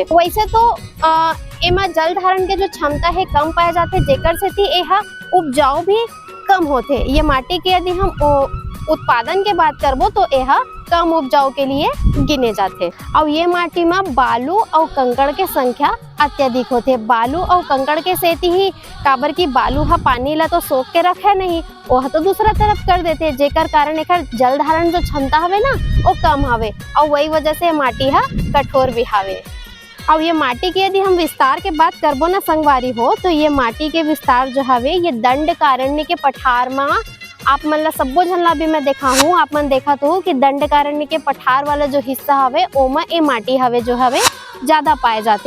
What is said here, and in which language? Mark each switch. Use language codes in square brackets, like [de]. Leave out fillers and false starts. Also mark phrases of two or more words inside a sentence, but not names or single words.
[hne] वैसे तो एमा जल धारण के जो क्षमता है कम पाए जाते, जेकर से यह उपजाऊ भी कम होते। ये माटी के यदि हम उत्पादन के बात करबो तो यह कम उपजाऊ के लिए गिने जाते। और ये माटी में बालू और कंकड़ के संख्या अत्यधिक होते। बालू और कंकड़ के सेती ही काबर की बालू हा पानी ला तो सोख के रखे नहीं, वह तो दूसरा तरफ कर देते, जेकर कारण एकर जल धारण जो क्षमता हवे ना वो कम हवे और वही वजह से माटी हा कठोर भी हवे। और ये माटी के यदि हम विस्तार के बात करबो ना संगवारी हो, तो ये माटी के विस्तार जो हवे ये दंडकारण्य के पठार में आप मन ला सब्बो झन ला भी मैं देखा हूँ, आप मन देखा तो कि दंडकारण्य के पठार वाला जो हिस्सा हवे ओमा ए माटी हवे जो हवे ज्यादा पाए जाते।